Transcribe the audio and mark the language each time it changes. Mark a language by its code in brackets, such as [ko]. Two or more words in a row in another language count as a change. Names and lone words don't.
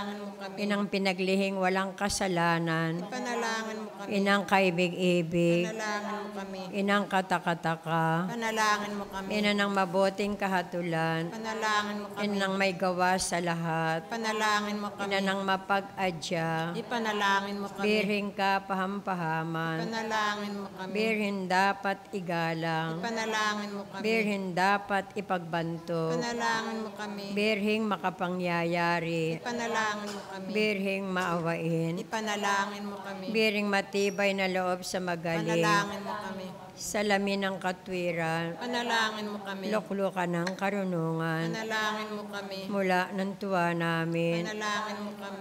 [tl] Inang pinaglihing walang kasalanan, Panalangin mo kami. kami. Inang kaibig-ibig, Panalangin mo kami. Inang katakataka, Panalangin mo kami. Ina ng mabuting kahatulan, Panalangin mo kami. Ina ng may gawa sa lahat, Panalangin mo kami. Ina ng mapag-adya, Ipanalangin mo kami. Birhen ka pahampahaman, Ipanalangin mo kami. Birhen dapat igalang, Ipanalangin mo kami. Birhen dapat ipagbanto, Panalangin mo kami. Birheng makapangyayari, Ipanalangin mo kami. Birheng maawain, Ipanalangin mo kami. Birheng matibay na loob sa magaling, Panalangin mo kami. salamin ng katwiran, Panalangin mo kami. luklukan ng karunungan, Panalangin mo kami. mula ng tuwa namin, Panalangin mo kami.